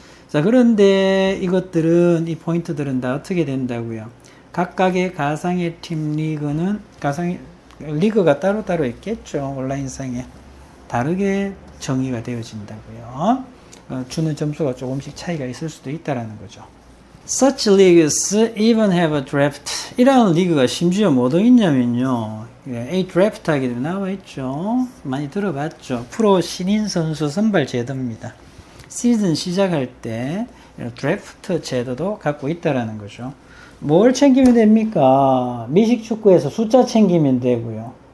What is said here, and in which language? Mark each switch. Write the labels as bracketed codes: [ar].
[ko] 자, 그런데 이것들은, 이 포인트들은 다 어떻게 된다고요? 각각의 가상의 팀 리그는, 리그가 따로따로 있겠죠. 온라인상에. 다르게 정의가 되어진다고요. 주는 점수가 조금씩 차이가 있을 수도 있다라는 거죠. [en] Such leagues even have a draft. [ko] 이런 리그가 심지어 뭐도 있냐면요. A draft 하기도 나와 있죠. 많이 들어봤죠. 프로 신인 선수 선발 제도입니다. 시즌 시작할 때 드래프트 제도도 갖고 있다라는 거죠. 뭘 챙기면 됩니까? 미식 축구에서 숫자 챙기면 되고요.